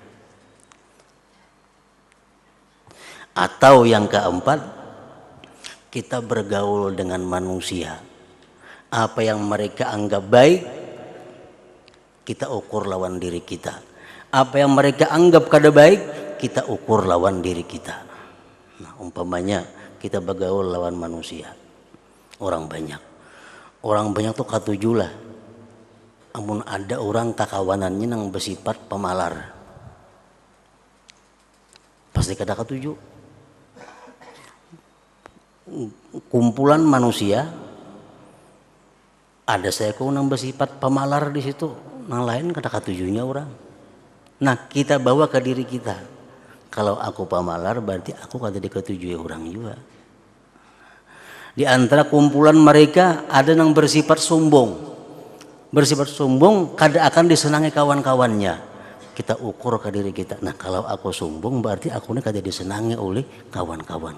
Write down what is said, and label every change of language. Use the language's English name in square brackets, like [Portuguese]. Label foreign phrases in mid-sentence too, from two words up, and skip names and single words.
[Indonesian] Atau yang keempat, kita bergaul dengan manusia. Apa yang mereka anggap baik, kita ukur lawan diri kita. Apa yang mereka anggap kada baik, kita ukur lawan diri kita. Nah, umpamanya kita bergaul lawan manusia. [Banjar] Orang banyak tuh katujulah. Amun ada orang kakawanannya nang bersifat pemalar, pasti kada katuju. Kumpulan manusia ada seekor nang bersifat pemalar di situ, nang lain kada katujunya orang. [Indonesian] Nah, kita bawa ke diri kita. [Banjar] Kalau aku pemalar berarti aku kada diketujui orang juga. [Indonesian] Di antara kumpulan mereka ada yang bersifat sombong. Bersifat sombong kada akan disenangi kawan-kawannya. Kita ukur ke diri kita. Nah, kalau aku sombong berarti aku ini kada disenangi oleh kawan-kawan.